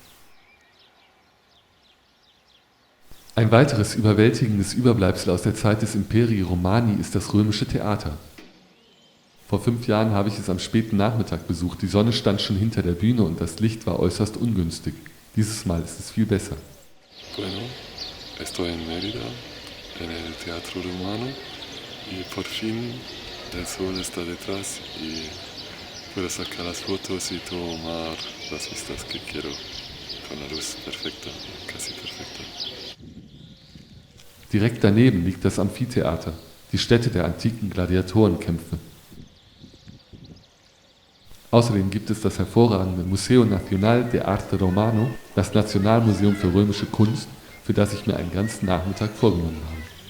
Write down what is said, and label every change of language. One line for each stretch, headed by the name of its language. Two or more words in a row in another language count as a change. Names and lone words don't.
German: Ein weiteres überwältigendes Überbleibsel aus der Zeit des
Latin: Imperii Romani
German: ist das römische Theater. Vor 5 Jahren habe ich es am späten Nachmittag besucht, die Sonne stand schon hinter der Bühne und das Licht war äußerst ungünstig. Dieses Mal ist es viel besser.
Spanish: Bueno, estoy en Mérida, en el Teatro Romano, y por fin el sol está detrás y puedo sacar las fotos y tomar las vistas que quiero con la luz perfecta, casi perfecta.
German: Direkt daneben liegt das Amphitheater, die Stätte der antiken Gladiatorenkämpfe. Außerdem gibt es das hervorragende Museo Nacional de Arte Romano, das Nationalmuseum für römische Kunst, für das ich mir einen ganzen Nachmittag vorgenommen habe.